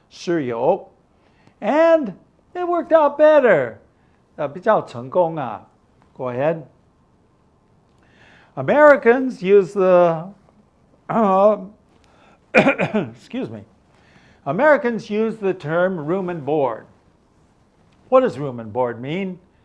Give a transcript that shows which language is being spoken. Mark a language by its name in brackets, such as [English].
[English] 室友 and it worked out better. [Chinese] 比较成功啊 [English] Go ahead. Americans use the excuse me. Americans use the term room and board. What does room and board mean?